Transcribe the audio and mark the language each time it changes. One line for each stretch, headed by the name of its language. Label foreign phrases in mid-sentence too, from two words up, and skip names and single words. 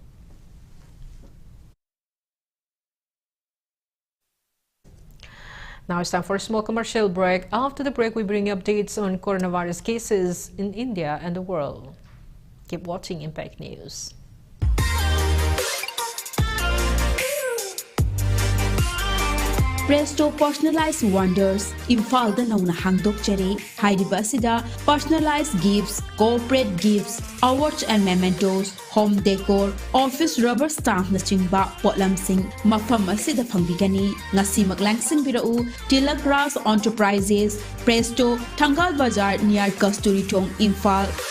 English: Now it's time for a small commercial break. After the break, we bring you updates on coronavirus cases in India and the world. Keep watching Impact News.
Manipuri: Presto Personalized Wonders Imphal da nauna hangdok chere hairiba asida
English: personalized gifts, corporate gifts, awards and mementos, home decor, office rubber stamp
Manipuri: na chingba potlam sing mafam asida phangbigani ngasi maglangsing birau Tilak Ras Enterprises Presto Thangal Bazar near Kasturi Thong Imphal.